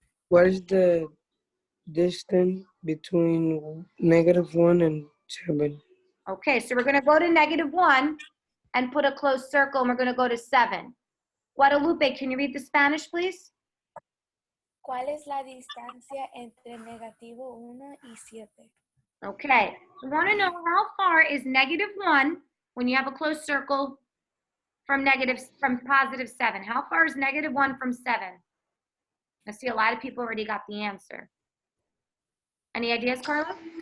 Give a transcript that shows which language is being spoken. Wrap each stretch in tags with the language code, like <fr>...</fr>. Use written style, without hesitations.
<en>What is the distance between -1 and 7? Okay, so we're gonna go to -1 and put a closed circle, and we're gonna go to 7. Guadalupe, can you read the Spanish, please?</en> <es>¿Cuál es la distancia entre -1 y 7?</es> <en>Okay, we wanna know how far is -1 when you have a closed circle from +7. How far is -1 from 7? I see a lot of people already got the answer. Any ideas, Carla?</en>